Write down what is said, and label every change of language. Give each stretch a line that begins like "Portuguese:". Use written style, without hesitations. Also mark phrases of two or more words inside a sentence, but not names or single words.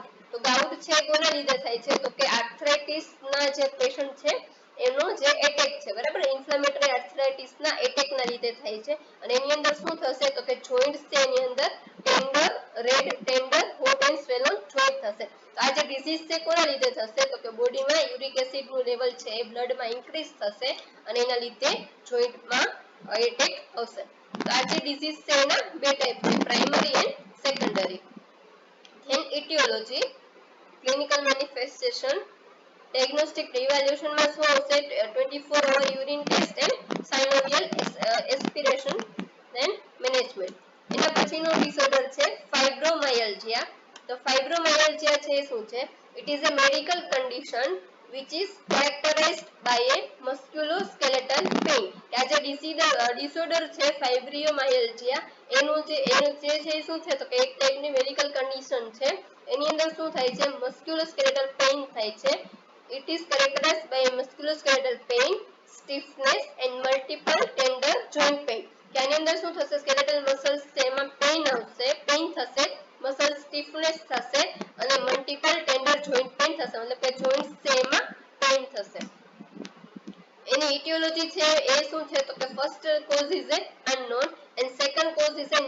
Gujarati: તો ગાઉટ છે કોના લીધે થાય છે તો કે આર્થરાઇટિસ ના જે પેશન્ટ છે એનો જે એટેક છે બરાબર
English: inflammatory arthritis
Gujarati: ના એટેક ના લીધે થાય છે અને એની અંદર શું થશે તો કે જોઇન્ટ્સ છે એની અંદર
English: tender hot and swollen joint
Gujarati: થશે. તો આ જે ડિસીઝ છે કોના લીધે થશે તો કે બોડીમાં
English: uric acid
Gujarati: નું લેવલ છે એ બ્લડમાં ઇન્ક્રીઝ થશે અને એના લીધે જોઇન્ટમાં એટેક આવશે. તો આ જે ડિસીઝ છે એના બે ટાઈપ છે
English: primary and secondary. then etiology clinical manifestation diagnostic evaluation
Gujarati: માં શું આવશે
English: 24 hour urine test and synovial aspiration then management.
Gujarati: એના પછીનો ડિસઓર્ડર છે ફાઇબ્રોમાયલ્જિયા. તો ફાઇબ્રોમાયલ્જિયા છે શું છે
English: it is a medical condition which is characterized by a musculoskeletal pain.
Gujarati: આ જે ડિસઓર્ડર છે ફાઇબ્રોમાયલ્જિયા એનું છે શું છે તો કે એક ટાઈપની
English: medical condition
Gujarati: છે એની અંદર શું થાય છે
English: musculoskeletal pain
Gujarati: થાય છે.
English: it is characterized by musculoskeletal pain stiffness and multiple tender joint pain.
Gujarati: કે આની અંદર શું થશે,
English: skeletal muscles
Gujarati: છે એમાં પેઇન આવશે, પેઇન થશે,
English: muscle stiffness
Gujarati: થશે અને
English: multiple tender joint pain
Gujarati: થશે, મતલબ કે જોઈન્ટ્સ છે એમાં પેઇન થશે. એની ઇટિયોલોજી છે એ શું છે તો કે
English: first cause is a unknown and second cause is a